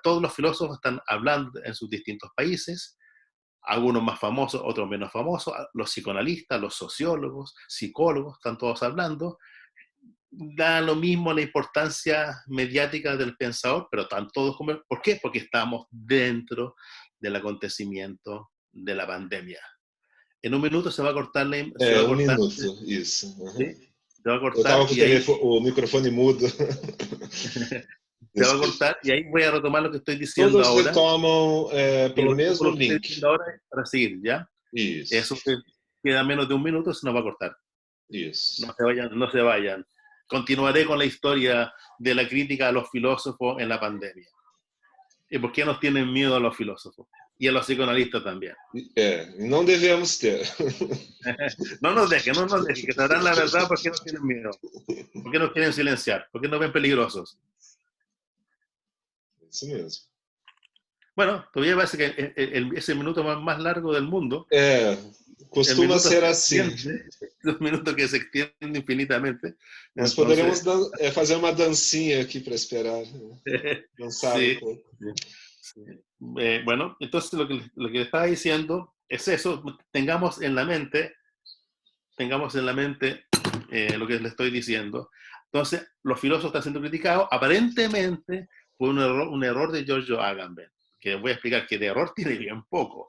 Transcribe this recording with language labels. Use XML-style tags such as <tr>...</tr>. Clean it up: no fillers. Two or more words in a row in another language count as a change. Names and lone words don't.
<es>Todos los filósofos están hablando en sus distintos países, algunos más famosos, otros menos famosos, los psicoanalistas, los sociólogos, psicólogos, están todos hablando. Da lo mismo la importancia mediática del pensador, pero están todos como... ¿Por qué? Porque estamos dentro del acontecimiento de la pandemia. En un minuto se va a cortar la...</es> <pt>Um minuto, isso. Uhum.</pt> <es>¿Sí? Se va a cortar.</es> <pt>Eu estava com o microfone mudo.</pt> <es>Se va a cortar y ahí voy a retomar lo que estoy diciendo</es> <pt>Todos</pt> <es>ahora.</es> <pt>retomam pelo mesmo link.</pt> <es>Ahora para seguir, ¿ya?</es> <pt>Isso.</pt> <es>Eso queda menos de un minuto, se nos va a cortar.</es> <pt>Isso.</pt> <es>No se vayan. Continuaré con la historia de la crítica a los filósofos en la pandemia. ¿Y por qué nos tienen miedo a los filósofos? Y a los psicoanalistas también.</es> <pt>Não devemos ter.</pt> <es>No nos dejen, que sabrán la verdad. ¿Por qué nos tienen miedo? ¿Por qué nos quieren silenciar? ¿Por qué nos ven peligrosos? Isso mesmo. Bueno, todavía parece que ese minuto más largo del mundo, el</es> <pt>Costuma</pt> <es>minuto</es> <pt>ser</pt> <es>se</es> <pt>assim.</pt> <es>extiende, un minuto que se extiende infinitamente.</es> <pt>Nós</pt> <es>Entonces,</es> <pt>poderíamos fazer uma dancinha aqui para esperar, dançar um</pt> <es>sí,</es> <pt>pouco.</pt> <es>sí. Bueno, entonces lo que le estaba diciendo es eso, tengamos en la mente lo que le estoy diciendo. Entonces, los filósofos están siendo criticados aparentemente por un error de Giorgio Agamben, que voy a explicar que de error tiene bien poco.</es>